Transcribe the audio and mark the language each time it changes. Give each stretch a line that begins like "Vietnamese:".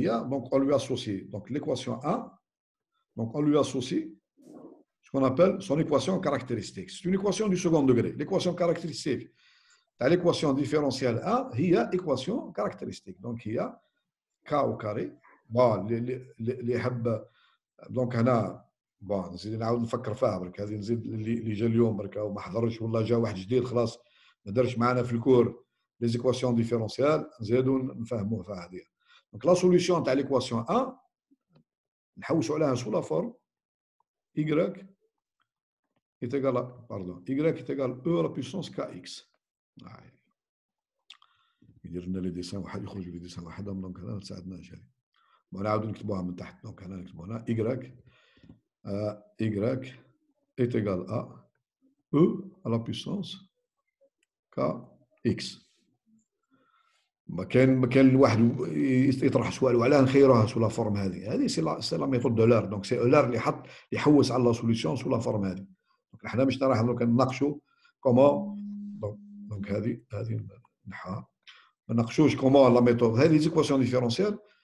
French: Donc on lui associe donc l'équation 1, donc on lui associe ce qu'on appelle son équation caractéristique. C'est une équation du second degré. L'équation caractéristique, l'équation différentielle 1, il y a équation caractéristique. Donc il y a k au carré. Bon, les
Arabic: حب دونك هنا بون نزيد نعاود نفكر فيها برك هذه نزيد اللي جا اليوم برك وما حضرش والله جا واحد جديد خلاص ما دارش معنا في الكور لي زيكواسيون ديفيرونسيال نزيدو نفهموه فيها هذه.
French: دونك لا سوليسيون تاع ليكواسيون 1
Arabic: نحوسوا عليها
French: سو لا فورم y est égal à pardon y est égal à e à la puissance kx.
Arabic: يدير لنا لي ديسان واحد يخرج لي ديسان وحدهم دونك هذا ما تساعدناش هذه. ونعاودو نكتبوها من تحت
French: دونك هنا نكتبو هنا y est égal à e à la puissance kx.
Arabic: ما كان الواحد يطرح سؤال وعلاه نخيروها سو لا فورم هذه سي لا ميثود دو لار. دونك سي لار اللي حط يحوس على لا سوليسيون سو لا فورم هذه. دونك حنا مش راح نناقشوا كومون دونك هذه نحا ما نناقشوش كومون لا ميثود هذه زيكواسيون ديفيرونسيال.